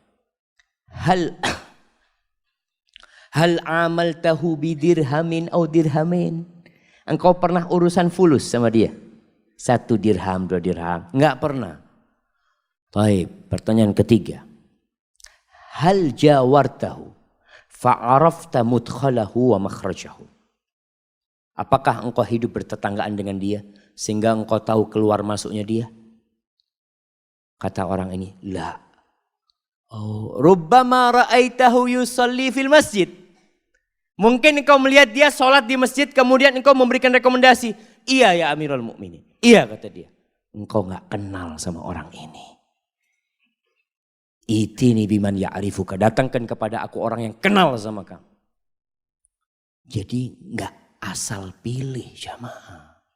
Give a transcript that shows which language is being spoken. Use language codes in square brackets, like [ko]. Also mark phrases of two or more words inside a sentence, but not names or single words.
[ar] هل عاملته بدرهم أو درهمين? [id] Engkau pernah urusan fulus sama dia? 1 dirham, 2 dirham? Enggak pernah. Taib. Pertanyaan ketiga. [ar] هل جاورته فعرفت مدخله ومخرجه? [id] Apakah engkau hidup bertetanggaan dengan dia sehingga engkau tahu keluar masuknya dia? Kata orang ini, la. [ar] أوه ربما رأيته يصلي في المسجد. [id] Mungkin engkau melihat dia sholat di masjid kemudian engkau memberikan rekomendasi. Iya [ar] يا أمير المؤمنين. [id] Iya kata dia. Engkau enggak kenal sama orang ini. [ar] ائتني بمن يعرفك. [id] Datangkan kepada aku orang yang kenal sama kamu. Jadi enggak asal pilih jamaah.